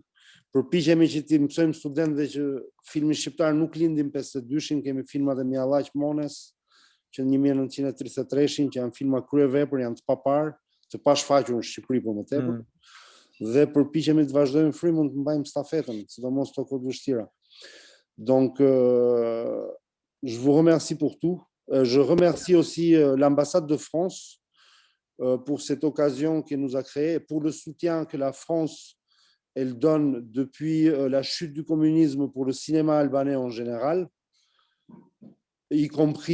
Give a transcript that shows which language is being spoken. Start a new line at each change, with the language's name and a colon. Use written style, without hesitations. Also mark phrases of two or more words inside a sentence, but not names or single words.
Albanian: Përpiqemi që të mësojmë studentëve që filmi shqiptar nuk lindi në 52-shin, kemi filmat e Mjallaq Mones, që në 1933-shin, që janë filma kryevepër, janë të papar, të pashfaqur në Shqipëri për më tepër. Dhe përpiqemi të vazhdojmë frymën të mbajmë stafetën, sidomos këto kohë vështira.
French: Donc, je vous remercie pour tout. Je remercie aussi l'ambassade de France pour cette occasion qu'elle nous a créée et pour le soutien que la France elle donne depuis la chute du communisme pour le cinéma albanais en général, y compris The Van.